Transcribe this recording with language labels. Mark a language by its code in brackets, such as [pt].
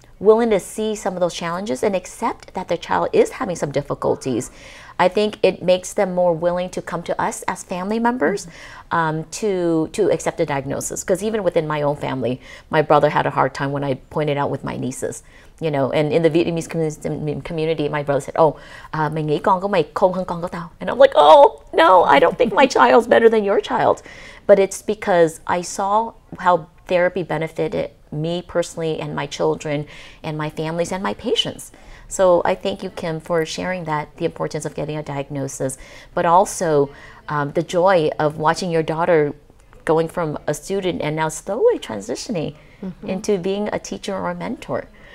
[en] willing to see some of those challenges and accept that their child is having some difficulties, I think it makes them more willing to come to us as family members to accept the diagnosis. Because even within my own family, my brother had a hard time when I pointed out with my nieces. You know, and in the Vietnamese community, my brother said, "Oh, [vi] mày nghĩ con của mày khôn hơn con của tao." [en] And I'm like, "Oh, no, I don't think my child's better than your child." But it's because I saw how therapy benefited me personally and my children and my families and my patients. So I thank you, Kim, for sharing that, the importance of getting a diagnosis, but also the joy of watching your daughter going from a student and now slowly transitioning into being a teacher or a mentor.